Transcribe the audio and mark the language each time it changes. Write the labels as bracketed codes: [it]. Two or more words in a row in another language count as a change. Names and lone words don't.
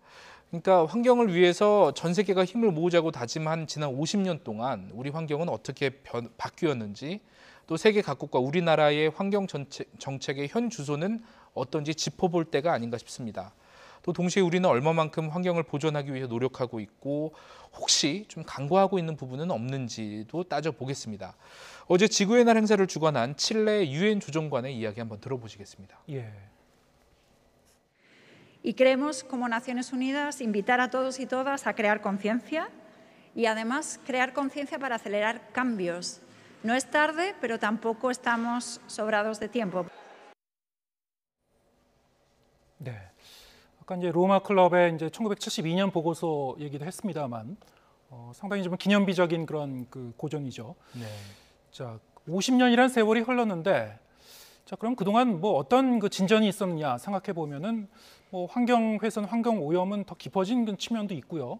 [ko] 그러니까 환경을 위해서 전 세계가 힘을 모으자고 다짐한 지난 50년 동안 우리 환경은 어떻게 바뀌었는지, 또 세계 각국과 우리나라의 환경 정책의 현 주소는 어떤지 짚어볼 때가 아닌가 싶습니다. 또 동시에 우리는 얼마만큼 환경을 보존하기 위해 노력하고 있고 혹시 좀 간과하고 있는 부분은 없는지도 따져보겠습니다. 어제 지구의 날 행사를 주관한 칠레 유엔 조정관의 이야기 한번 들어보시겠습니다. 예. [es] Y queremos, como Naciones Unidas, invitar a todos y todas a crear conciencia y además crear conciencia para acelerar cambios. No es tarde, pero tampoco estamos sobrados de tiempo. [ko] 네. 아까 이제 로마 클럽의 이제 1972년 보고서 얘기도 했습니다만 상당히 좀 기념비적인 그런 그 고전이죠. 네. 자, 50년이란 세월이 흘렀는데, 자, 그럼 그동안 뭐 어떤 그 진전이 있었느냐 생각해 보면은 뭐 환경 훼손, 환경 오염은 더 깊어진 그 측면도 있고요.